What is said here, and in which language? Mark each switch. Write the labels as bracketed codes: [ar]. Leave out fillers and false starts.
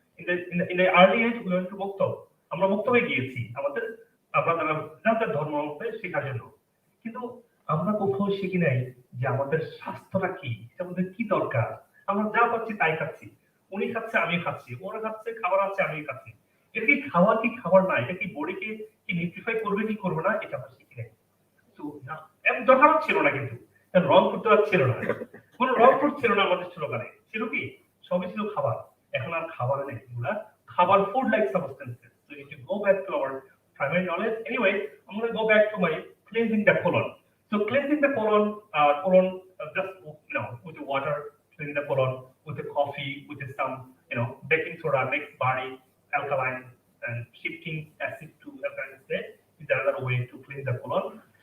[en] In the early age we went to মুক্তব। [bn] আমরা মুক্তবে গিয়েছি আমাদের যাদের ধর্ম শেখার জন্য। কিন্তু আমরা কোথাও শিখি নাই যে আমাদের স্বাস্থ্যটা কি, আমাদের কি দরকার। আমরা যা পাচ্ছি তাই খাচ্ছি। উনি খাচ্ছে আমি খাচ্ছি, ওরা খাচ্ছে খাবার আছে আমি খাচ্ছি। এটা কি খাবার না, এটা কি বডিকে কি নিউট্রিফাই করবে কি করবে না, এটা আমরা শিখি নাই। তো দরকার ছিল না, কিন্তু রং করতে ছিল না, কোনো রং ফুড ছিল না আমাদের ছোটকালে। ছিল কি সবই ছিল খাবার। এখন আর খাবার নেই, এগুলা খাবার [en] Food like substances. So if you go back to our primary knowledge, anyway, I'm going to go back to my cleansing the colon. So cleansing the colon, just with the water, cleansing the colon with the coffee, with some baking soda makes body alkaline, and shifting acid to alkaline state is another way to clean the colon.